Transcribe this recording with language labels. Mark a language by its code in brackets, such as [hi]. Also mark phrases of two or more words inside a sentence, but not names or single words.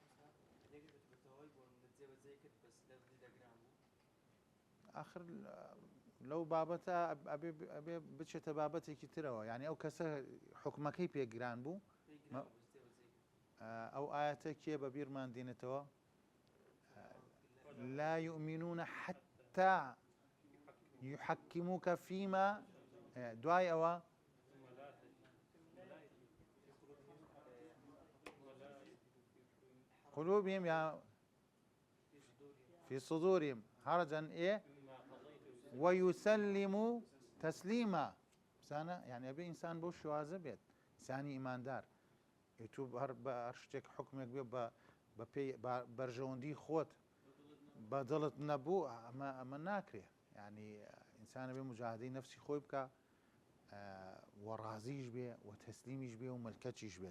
[ckb] آخر لەو بابەتە ئەبێ بچێتە بابەتێکی ترەوە، یعنی ئەو کەسە حکمەکەی پێگران بوو. ئەو ئاەتە کێ بە بیرمان دێنێتەوە؟ [ar] لا يؤمنون حتى يحكموك فيما [ckb] دوای ئەوە [ar] قلوبهم يا في صدورهم حرجا ويسلموا تسليما. [ckb] بسانە یعنی ئەبێ ئینسان بۆ شوازە بێت، ئینسانی ئیماندار ئیتوب هەر بە شتێک حکمێک بێ بە پێی بەرژەوەندی خۆت بە دڵت نەبوو ئەمە ناکرێ. یعنی ئینسانە بێ مجاهدەی نەفسی خۆی بکە و ڕازیش بێ و تەسلیمیش بێ و ملکەچیش بێت.